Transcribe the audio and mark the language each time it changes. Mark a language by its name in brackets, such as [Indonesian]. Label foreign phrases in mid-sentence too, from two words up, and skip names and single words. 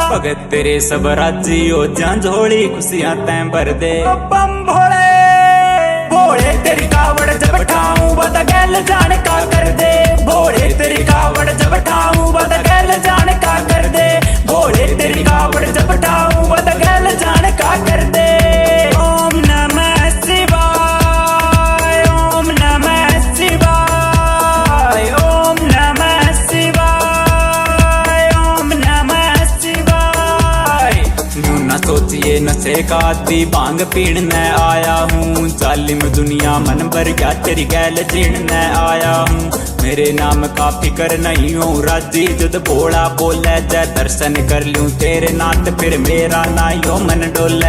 [Haryanvi] भगत तेरे सब राजी हो झांझोली खुशियां तैं भर दे। बम भोले भोले तेरी कावड़ जब ठाऊं बता गैल जान का कर दे। भोले तेरी कावड़ जब ठाऊं बता गैल जान का कर दे। भोले तेरी कावड़ जब ठाऊं बता गैल जान का कर दे। [Sanskrit] ओम नमः शिवाय ओम नमः शिवाय ओम नमः शिवाय ओम नमः शिवाय। [Haryanvi] यूं न सोचिए नशे का आदि भांग पीने आया हूँ। जालिम दुनिया मन भर गया तेरी गैल जीने आया हूँ। मेरे नाम का फिक्र नहीं हो राजी जुद भोला बोले। जय दर्शन कर लूं तेरे नाथ फिर मेरा ना यो मन डोले।